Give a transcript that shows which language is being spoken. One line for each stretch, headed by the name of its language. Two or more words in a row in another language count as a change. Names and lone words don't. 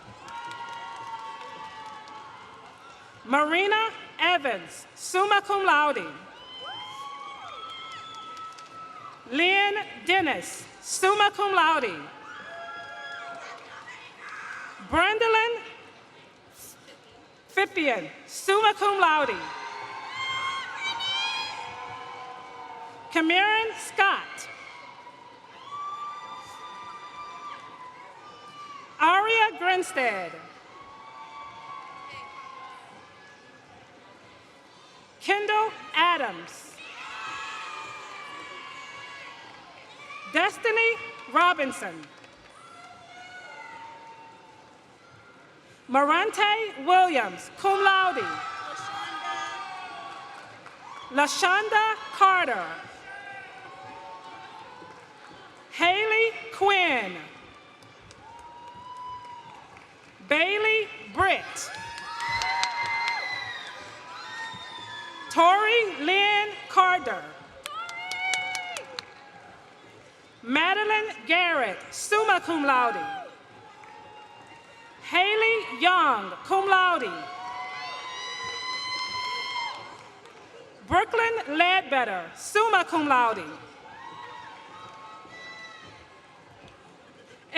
English: Marina Evans,
Latin: summa cum laude.
English: Lynn Dennis,
Latin: summa cum laude.
English: Brandolyn Fippian,
Latin: summa cum laude.
English: Cameron Scott. Aria Grinstead. Kendall Adams. Destiny Robinson. Marante Williams,
Latin: cum laude.
English: LaShonda Carter. Haley Quinn. Bailey Britt. Tori Lynn Carter. Madeline Garrett,
Latin: summa cum laude.
English: Haley Young,
Latin: cum laude.
English: Brooklyn Ledbetter,
Latin: summa cum laude.